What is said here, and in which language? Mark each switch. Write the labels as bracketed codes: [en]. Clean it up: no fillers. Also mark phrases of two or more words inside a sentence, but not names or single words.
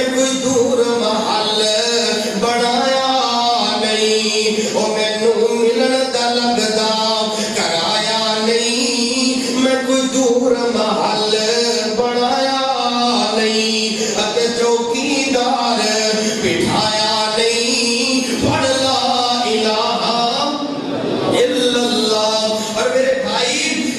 [pa] کوئی دور محل بنایا نہیں او مینوں ملن دا لگدا کرایا نہیں میں کوئی دور محل بنایا نہیں اتے چوکیدار بٹھایا نہیں پڑھ [ar] لا الہ الا اللہ [pa] اور میرے بھائی